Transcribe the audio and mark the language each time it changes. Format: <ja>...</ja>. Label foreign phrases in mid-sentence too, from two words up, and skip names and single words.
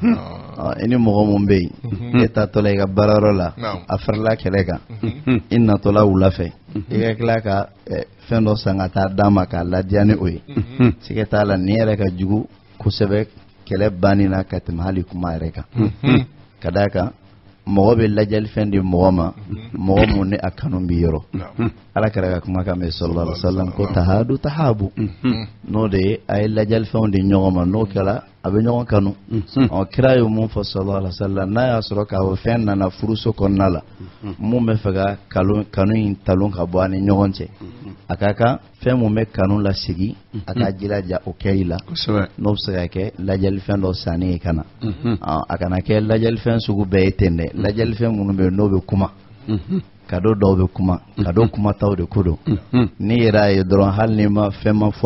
<bm>i ni mɔgɔ mun bɛ yen e taatɔla i ka baarayɔrɔ la a farila kɛlɛ kan i natɔla wula fɛ i ka tila ka fɛn dɔ san ka taa d'a ma k'a ladiya ni o ye siga t'a la nin yɛrɛ ka jugu kosɛbɛ kɛlɛ banni na ka tɛmɛ hali kuma yɛrɛ kan ka d'a kan mɔgɔ bɛ lajɛlifɛn di mɔgɔ ma mɔgɔ mun ni a kanu b'i yɔrɔ ala kɛra ka kuma kan mɛn</bm> <ar>صلى الله عليه وسلم</ar> <bm>ko</bm> <ar>تهادوا تحابوا</ar> <bm>n'o de ye a ye lajɛlifɛnw di ɲɔgɔn ma n'o kɛra a bɛ ɲɔgɔn kanu kira ye mun fɔ</bm> <ar>صلى الله عليه وسلم</ar> <bm>n'a y'a sɔrɔ k'a fɔ fɛn nana furuso kɔnɔna la mun bɛ fɛ ka kanu in talon ka bɔ ani ɲɔgɔn cɛ a ka kan fɛn mun bɛ kanu lasigi a ka jilaja o kɛ i la n'o bɛ se ka kɛ lajɛlifɛn dɔ sanni ye ka na a kana kɛ lajɛlifɛn sugu bɛɛ ye ten dɛ lajɛlifɛn minnu bɛ yen n'o bɛ kuma kado dɔw bɛ kuma kado kumataw de ko don ni yɛrɛ a ye dɔrɔn hali ni ma fɛn ma fɔ</bm>